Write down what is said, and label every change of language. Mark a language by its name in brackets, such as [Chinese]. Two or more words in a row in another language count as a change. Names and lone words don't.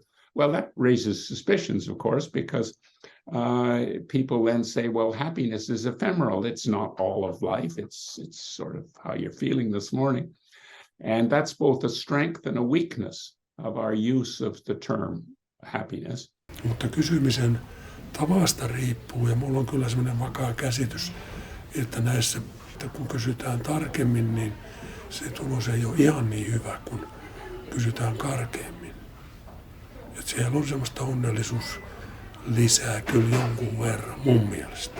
[English] Well, that raises suspicions, of course, because people then say, well, happiness is ephemeral. It's not all of life. It's sort of how you're feeling this morning. And that's both a strength and a weakness of our use of the term happiness. [Finnish] Mutta kysymisen tavasta riippuu, ja mulla on kyllä semmoinen vakaa käsitys, että näissä, että kun kysytään tarkemmin, niin se tulos ei ole ihan niin hyvä, kun kysytään karkeammin. Että siellä on semmoista onnellisuus lisää kyllä jonkun verran mun mielestä.